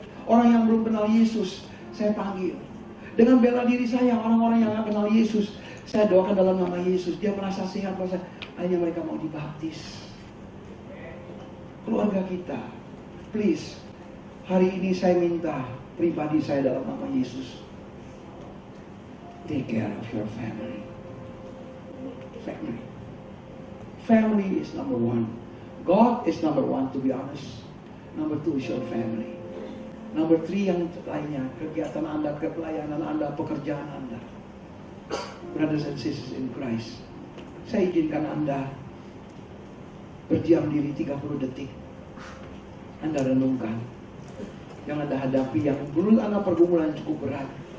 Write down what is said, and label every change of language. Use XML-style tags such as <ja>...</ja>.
<id>Orang yang belum kenal Yesus, saya panggil. Dengan bela diri saya, orang-orang yang nggak kenal Yesus, saya doakan dalam nama Yesus. Dia merasa sehat, akhirnya mereka mau dibaptis. Keluarga kita, please. Hari ini saya minta pribadi saya dalam nama Yesus.</id> <en>Take care of your family. Family is number one. God is number one, to be honest. Number two is your family. Number three</en> <id>yang lainnya, kegiatan Anda, pelayanan Anda, pekerjaan Anda.</id> <en>Brothers and sisters in Christ,</en> <id>saya izinkan Anda berdiam diri 30 detik. Anda renungkan yang Anda hadapi, yang dulu Anda pergumulan cukup berat.</id>